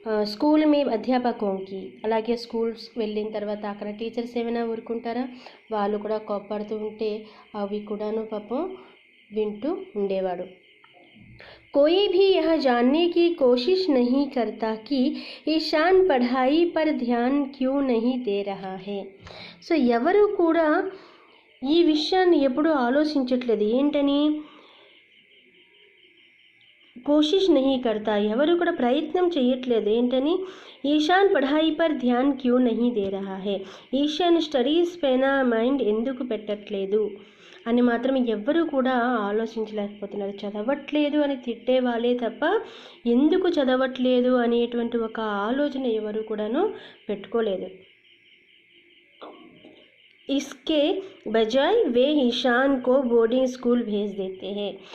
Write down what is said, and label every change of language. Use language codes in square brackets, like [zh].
[te] School మీ అధ్యాపకంకి అలాగే schools వెళ్ళిన తర్వాత అక్కడ టీచర్స్ ఏమైనా ఊరుకుంటారా? వాళ్ళు కూడా కోప్పడుతూ ఉంటే అవి కూడాను పాపం వింటూ ఉండేవాడు. [hi] कोई भी यह जानने की कोशिश नहीं करता कि ईशान पढ़ाई पर ध्यान क्यों नहीं दे रहा है. [te] సో ఎవరు కూడా ఈ విషయాన్ని ఎప్పుడూ ఆలోచించట్లేదు. ఏంటని? [hi] కోషిష్ నహీ కర్తా, [te] ఎవరు కూడా ప్రయత్నం చేయట్లేదు. ఏంటని? [hi] Ishan పఢాయి per Dhyan queue Nahi they రహా high, [te] Ishan studies పైన మైండ్ ఎందుకు పెట్టట్లేదు అని మాత్రం ఎవ్వరూ కూడా ఆలోచించలేకపోతున్నారు. చదవట్లేదు అని తిట్టే వాళ్ళే తప్ప ఎందుకు చదవట్లేదు అనేటువంటి ఒక ఆలోచన ఎవరు కూడాను పెట్టుకోలేదు. [hi] इसके बजाय वे ईशान को బోర్డింగ్ స్కూల్ भेज देते हैं.